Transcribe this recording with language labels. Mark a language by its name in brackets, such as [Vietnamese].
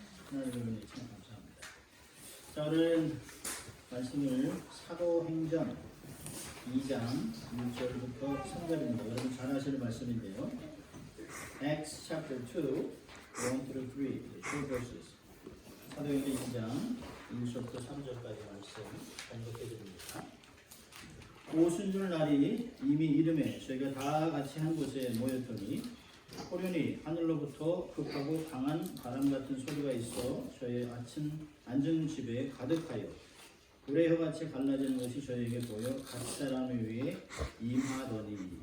[Korean] 하나님의 은혜 참 감사합니다. 자, 오늘 말씀을 사도행전 2장 1절부터 3절입니다. 여러분 잘 아시는 말씀인데요. [English] Acts chapter 2, 1 through 3, two verses. [Korean] 사도행전 2장 1절부터 3절까지 말씀 공독해 드립니다. 오순절 날이 이미 이름에 저희가 다 같이 한 곳에 모였더니 호련히 하늘로부터 급하고 강한 바람 같은 소리가 있어 저희 아침 앉은 집에 가득하여 불의 혀같이 갈라지는 것이 저에게 보여 각 사람 위에 임하더니.